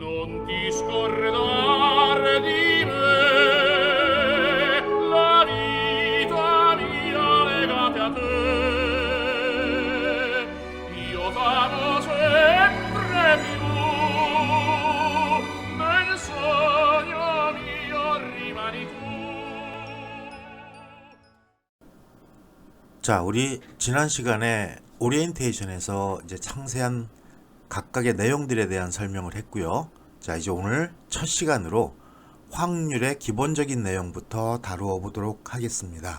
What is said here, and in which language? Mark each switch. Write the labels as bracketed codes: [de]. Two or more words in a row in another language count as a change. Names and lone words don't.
[it] non ti scordar di me, la vita mia legate a te. Io t'amo sempre più, nel sogno mio rimani tu. [ko] 자, 우리 지난 시간에 오리엔테이션에서 이제 상세한 각각의 내용들에 대한 설명을 했고요. 자, 이제 오늘 첫 시간으로 확률의 기본적인 내용부터 다루어 보도록 하겠습니다.